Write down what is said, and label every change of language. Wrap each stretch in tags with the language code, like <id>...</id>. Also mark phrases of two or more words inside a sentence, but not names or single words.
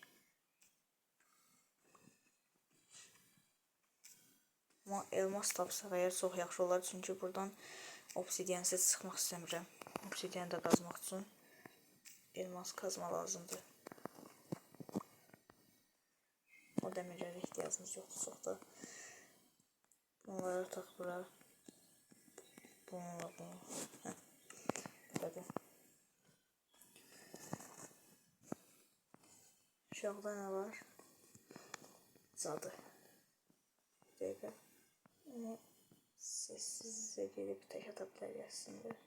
<az>Amma elmas tapsaq əgər çox yaxşı olar, çünki buradan obsidiyansiz çıxmaq istəmirəm. Obsidiyan da qazmaq üçün elmas qazma lazımdır. O o demirlərə ehtiyacımız yoxdur çox da. Bunları tak bura. Bununla bunu.</az> <tr>Böyle. Aşağıda ne var? Zadı. Bir dakika. Bunu sessizce gelip tek atabilir aslında.</tr>